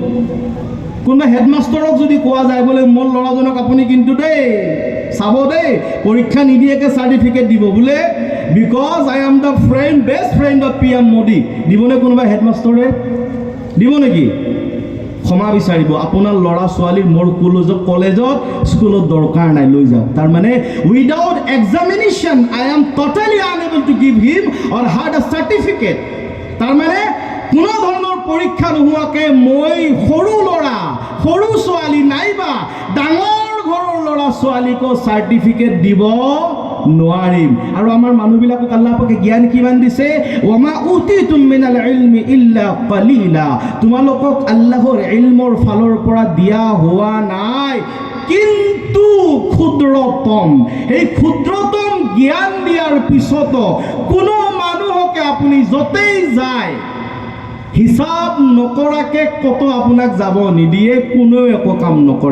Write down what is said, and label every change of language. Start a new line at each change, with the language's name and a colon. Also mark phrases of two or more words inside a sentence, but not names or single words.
Assamese: কোনোবা হেডমাষ্টাৰক যদি কোৱা যায় বোলে মোৰ ল'ৰাজনক আপুনি কিন্তু দেই চাব দেই, পৰীক্ষা নিদিয়াকৈ চাৰ্টিফিকেট দিব বোলে,
English: because I am the best friend of PM Modi,
Assamese: দিবনে কোনোবা হেডমাষ্টাৰে? দিব নেকি? ক্ষমা বিচাৰিব, আপোনাৰ ল'ৰা ছোৱালীৰ মোৰ কলেজত স্কুলত দৰকাৰ নাই, লৈ যাওক।
English: তাৰমানে without examination I am totally unable to give him or her the certificate.
Assamese: তাৰমানে কোনো ধৰণৰ পৰীক্ষা নোহোৱাকৈ মই সৰু ল'ৰা, সৰু ছোৱালী নাইবা ডাঙৰ ঘৰৰ ল'ৰা ছোৱালীকো চাৰ্টিফিকেট দিব নোৱাৰিম। আৰু আমাৰ মানুহবিলাকক আল্লাহ পাকে জ্ঞান কিমান দিছে?
Arabic: وما أوتيتم من العلم إلا قليلا.
Assamese: তোমালোকক আল্লাহৰ ইলমৰ ফালৰ পৰা দিয়া হোৱা নাই, কিন্তু ক্ষুদ্ৰতম। সেই ক্ষুদ্ৰতম জ্ঞান দিয়াৰ পিছতো কোনো মানুহকে আপুনি য'তেই যায় হিচাপ নকৰাকৈ কতো আপোনাক যাব নিদিয়ে, কোনেও একো কাম নকৰে।